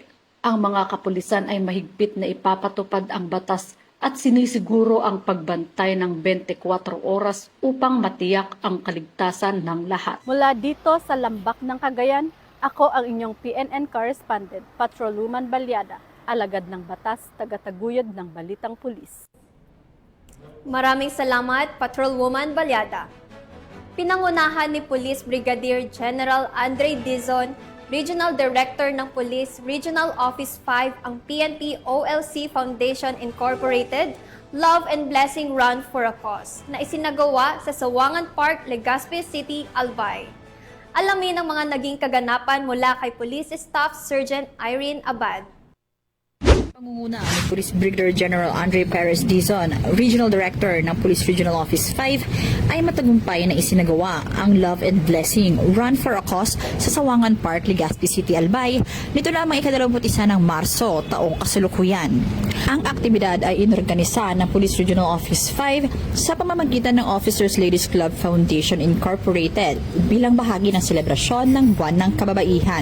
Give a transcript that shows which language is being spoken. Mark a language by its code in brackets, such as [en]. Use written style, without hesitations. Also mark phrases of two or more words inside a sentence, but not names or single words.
[tl] Ang mga kapulisan ay mahigpit na ipapatupad ang batas at sinisiguro ang pagbantay ng 24 oras upang matiyak ang kaligtasan ng lahat. Mula dito sa Lambak ng Cagayan, ako ang inyong PNN correspondent, Patrolwoman Balyada, alagad ng batas, tagataguyod ng balitang pulis. Maraming salamat, Patrolwoman Balyada. Pinangunahan ni Police Brigadier General Andre Dizon, Regional Director ng Police Regional Office 5 ang PNP OLC Foundation Incorporated Love and Blessing Run for a Cause na isinagawa sa Sawangan Park, Legazpi City, Albay. Alamin ang mga naging kaganapan mula kay Police Staff Sergeant Irene Abad. Pangunguna ni Police Brigadier General Andre Perez Dizon, Regional Director ng Police Regional Office 5, ay matagumpay na isinagawa ang Love and Blessing Run for a Cause sa Sawangan Park, Legazpi City, Albay, nito lamang ika-21 ng Marso taong kasalukuyan. Ang aktibidad ay inorganisa ng Police Regional Office 5 sa pamamagitan ng Officers Ladies Club Foundation Incorporated bilang bahagi ng selebrasyon ng Buwan ng Kababaihan.